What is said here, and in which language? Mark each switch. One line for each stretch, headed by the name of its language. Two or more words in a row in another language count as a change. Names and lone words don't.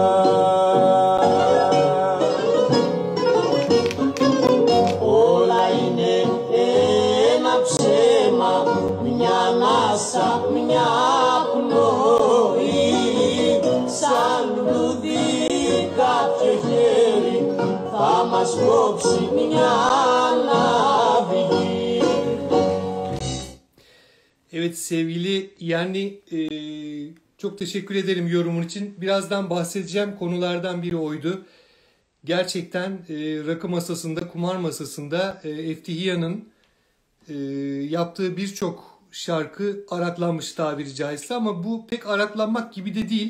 Greek: Όλα είναι ένα ψέμα, μια ανάσα, μια πνοή. Σαν λουλούδι κάποιο χέρι θα μας κόψει μια αναβολή.
Turkish: Evet sevgili yani çok teşekkür ederim yorumun için. Birazdan bahsedeceğim konulardan biri oydu. Gerçekten rakı masasında, kumar masasında Eftihiya'nın yaptığı birçok şarkı araklanmış tabiri caizse, ama bu pek araklanmak gibi de değil.